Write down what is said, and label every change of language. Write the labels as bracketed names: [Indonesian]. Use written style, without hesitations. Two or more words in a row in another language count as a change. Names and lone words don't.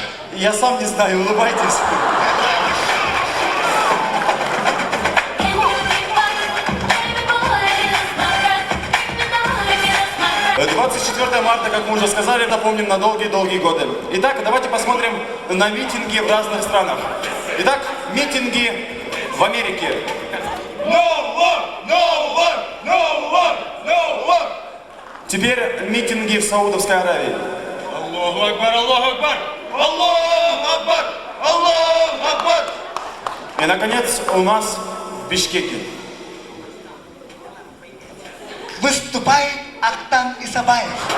[Russian] Я сам не знаю, улыбайтесь. 24 марта, как мы уже сказали, напомним на долгие-долгие годы. Итак, давайте посмотрим на митинги в разных странах. Итак, митинги в Америке. [English] No war! No war! No war! No war! [Russian] Теперь митинги в Саудовской Аравии. [Arabic] الله أكبر، الله أكبر! الله أكبر! الله أكبر! [Russian] И, наконец, у нас в Бишкеке. Выступает Ахтан Исабаев.